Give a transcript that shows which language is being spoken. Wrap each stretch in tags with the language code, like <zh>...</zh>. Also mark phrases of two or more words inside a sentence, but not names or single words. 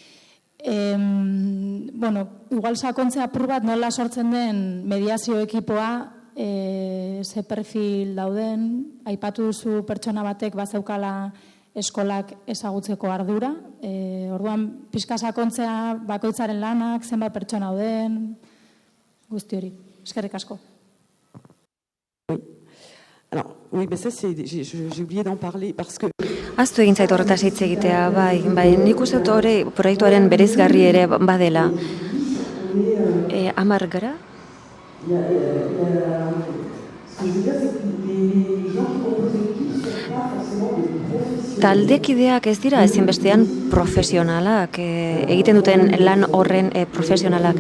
<eu>Bueno, igual sakontzea apur bat nola sortzen den mediazio ekipoa, ze perfil dauden, aipatu duzu pertsona batek bazeukala eskolak ezagutzeko ardura, orduan pixka sakontzea bakoitzaren lanak, zenbat pertsona dauden, guzti hori. Eskerrik asko.</eu> <fr>Alors, oui, mais ça, j'ai oublié d'en parler parce que...</fr> <eu>Aztu egin zait horretaz hitz egitea, bai, nik uste dut hori proiektuaren bereizgarri ere badela. 10 gara? Taldekideak ez dira ezinbestean profesionalak, egiten duten lan horren profesionalak.</eu>